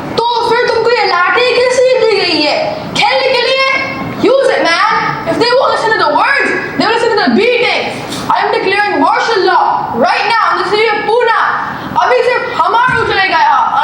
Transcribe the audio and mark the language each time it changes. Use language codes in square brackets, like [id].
[hi] तो फिर तुमको ये लाठी कैसे दी गई है? खेलने के लिए? [en] Use it, man. If they won't listen to the words, they will listen to the beatings. I am declaring martial law right now in the city of Pune. [hi] अभी सिर्फ हमारा चलेगा यहाँ.